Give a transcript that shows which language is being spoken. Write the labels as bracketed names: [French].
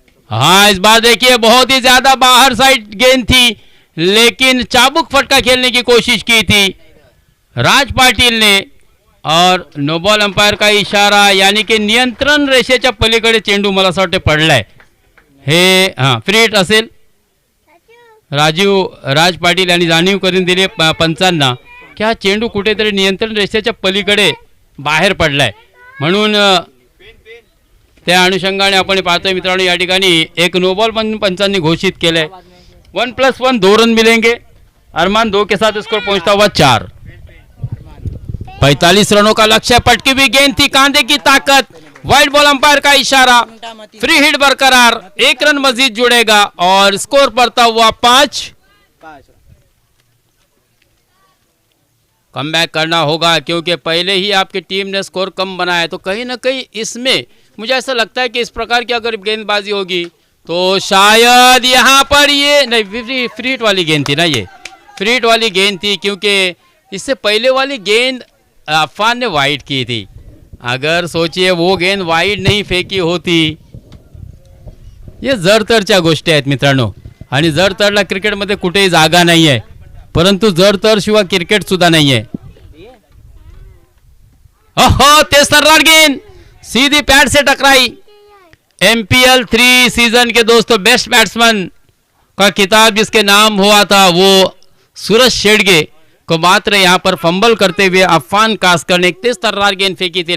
[Hindi] हाँ, इस बार देखिए बहुत ही ज्यादा बाहर साइड गेंद थी, लेकिन चाबुक फटका खेलने की कोशिश की थी राज पाटील ने, और नो बॉल अंपायर का इशारा, यानी की [Marathi] नियंत्रण रेषेच्या पलीकडे चेंडू मला असं वाटते पडलाय हे। हां, फ्री हिट असेल। राज पाटील यांनी जाणीव करून दिली पंचांना की हा चेंडू कुठेतरी नियंत्रण रेषेच्या पलीकडे बाहेर पडलाय, म्हणून त्या अनुषंगाने आपण पाहतोय मित्रांनो या ठिकाणी एक नो बॉल पंचांनी घोषित केलंय। [Hindi] 1+1 2 रन मिलेंगे। अरमान 2 के साथ स्कोर पहुंचता हुआ 4। 45 रनों का लक्ष्य, पटकी हुई गेंद थी, कांधे की ताकत, वाइड बॉल अंपायर का इशारा, फ्री हिट बरकरार, 1 रन मजीद जुड़ेगा और स्कोर बढ़ता हुआ 5। कमबैक करना होगा क्योंकि पहले ही आपकी टीम ने स्कोर कम बनाया है, तो कहीं ना कहीं इसमें मुझे ऐसा लगता है कि इस प्रकार की अगर गेंदबाजी होगी तो शायद यहाँ पर ये नहीं, फ्री हिट वाली गेंद थी ना, ये फ्री हिट वाली गेंद थी, क्योंकि इससे पहले वाली गेंद अफान ने वाइड की थी। अगर सोचिए वो गेंद वाइड नहीं फेकी होती, [Marathi] ये जरतरच्या गोष्टी आहेत मित्रांनो, आणि जरतरला क्रिकेटमध्ये कुठेही जागा नाही आहे, परंतु जरतर शिवाय क्रिकेट सुद्धा नाही आहे। [Hindi] ओहो, तेज तर्रार गेंद सीधी पैड से टकराई। MPL 3 सीजन के दोस्तों बेस्ट बैट्समैन का खिताब जिसके नाम हुआ था वो सूरज शेडगे को मात्र यहाँ पर फंबल करते हुए अफान कास्कर ने एक तेज तर्रार गेंद फेंकी थी।